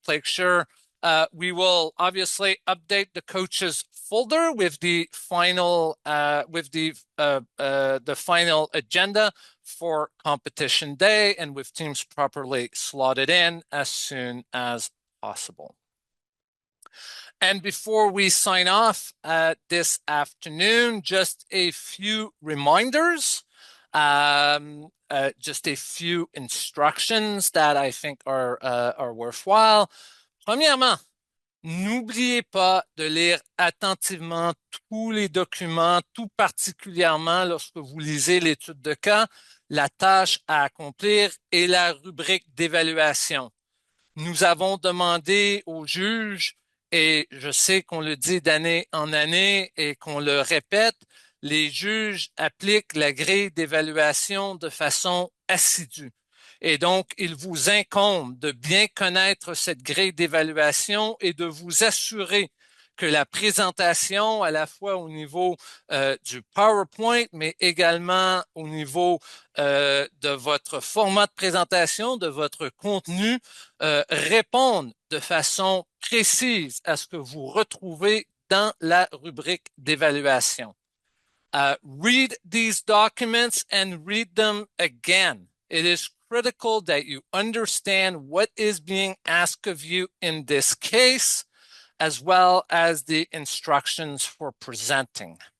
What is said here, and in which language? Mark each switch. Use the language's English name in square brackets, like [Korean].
[English] Make sure we will obviously update the coaches folder with the final the final agenda for competition day and with teams properly slotted in as soon as possible. And before we sign off this afternoon, just a few reminders, just a few instructions that I think are worthwhile. [French] Premièrement, n'oubliez pas de lire attentivement tous les documents, tout particulièrement lorsque vous lisez l'étude de cas, la tâche à accomplir et la rubrique d'évaluation. Nous avons demandé aux juges, et je sais qu'on le dit d'année en année et qu'on le répète, les juges appliquent la grille d'évaluation de façon assidue. Et donc, il vous incombe de bien connaître cette grille d'évaluation et de vous assurer que la présentation, à la fois au niveau du PowerPoint, mais également au niveau de votre format de présentation, de votre contenu, répondent de façon précise à ce que vous retrouvez dans la rubrique d'évaluation. [English] Read these documents and read them again. It is critical that you understand what is being asked of you in this case, as well as the instructions for presenting.